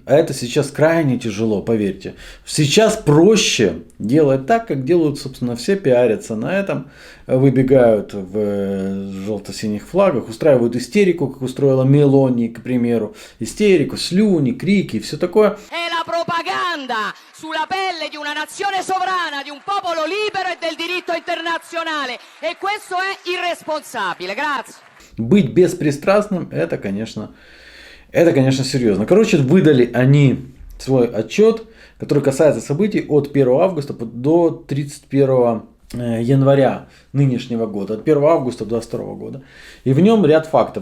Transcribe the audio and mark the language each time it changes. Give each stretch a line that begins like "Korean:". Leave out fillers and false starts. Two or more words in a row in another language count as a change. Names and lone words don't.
Russian: А это сейчас крайне тяжело, поверьте. Сейчас проще делать так, как делают, собственно, все, пиарятся на этом. Выбегают в желто-синих флагах, устраивают истерику, как устроила Мелони, к примеру. Истерику, слюни, крики и все такое.
Italian: È la propaganda sulla pelle di una nazione sovrana, di un popolo libero e del diritto internazionale. E questo è irresponsabile. Grazie.
Russian: Быть беспристрастным, это, конечно, серьезно. Короче, выдали они свой отчет, который касается событий от 1 августа до 31 января нынешнего года, от 1 августа до 2022 года. И в нем ряд фактов.